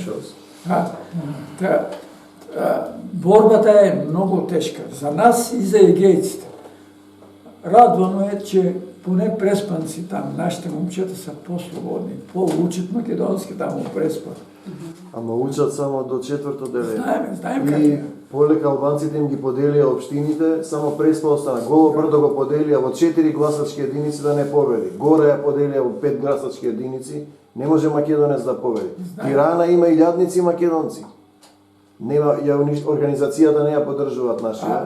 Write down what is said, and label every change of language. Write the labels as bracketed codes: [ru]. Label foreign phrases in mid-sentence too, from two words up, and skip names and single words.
[bg] Борбата е много тежка за нас и за егейците. Радвано е, че поне преспанци там, нашите момчета са по-свободни, по-учат македонски там у преспан. Ама учат само до 4-то деление. Знаем как И е. [mk] полека албанците им ги поделија општините, само преспа остана. Голо Брдо го поделија во 4 гласачки единици да не победи. Горе ја поделија во 5 гласачки единици, не може македонец да победи. Тирана има илјадници македонци. Нема, организацијата не ја поддржуваат нашија.